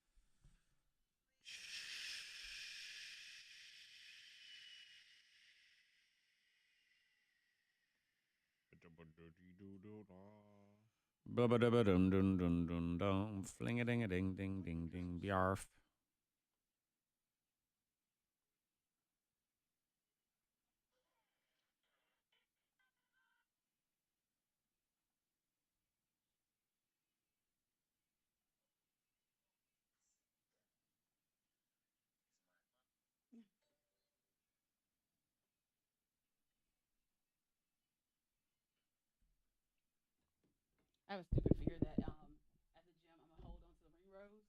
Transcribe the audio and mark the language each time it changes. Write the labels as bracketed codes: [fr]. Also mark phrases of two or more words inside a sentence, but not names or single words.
[en] Blubba dubba dun dun dun dun dun. Fling a ding a ding ding ding ding. Bjarf. I have a stupid fear that at the gym I'm gonna hold on to the ring rows.